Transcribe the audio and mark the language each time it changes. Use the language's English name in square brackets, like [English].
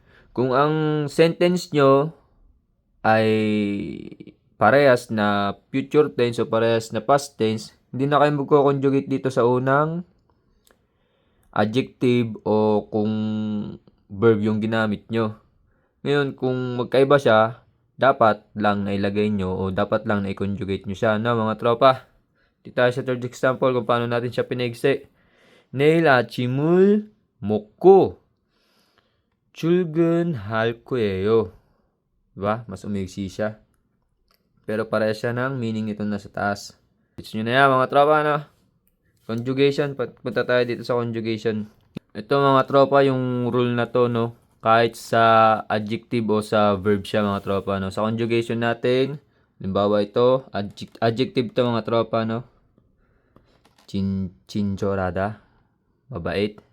[Filipino] Kung ang sentence nyo ay parehas na future tense o parehas na past tense, hindi na kayo magko-conjugate dito sa unang adjective o kung verb yung ginamit nyo. Ngayon, kung magkaiba siya, dapat lang na ilagay nyo o dapat lang na i-conjugate nyo siya, no mga tropa? Dito tayo sa third example kung paano natin siya pinaigsi. [Korean] 내일 아침을 먹고 출근할 거예요. [Filipino] Diba? Mas umigsi siya. Pero parehas siya ng meaning nito na sa taas. Gets nyo na yan mga tropa, no? Conjugation. Punta tayo dito sa conjugation. Ito mga tropa, yung rule na to, no? Kahit sa adjective o sa verb siya mga tropa, no? Sa conjugation natin, halimbawa ito, adjective to mga tropa, no? Chinchorada. Mabait.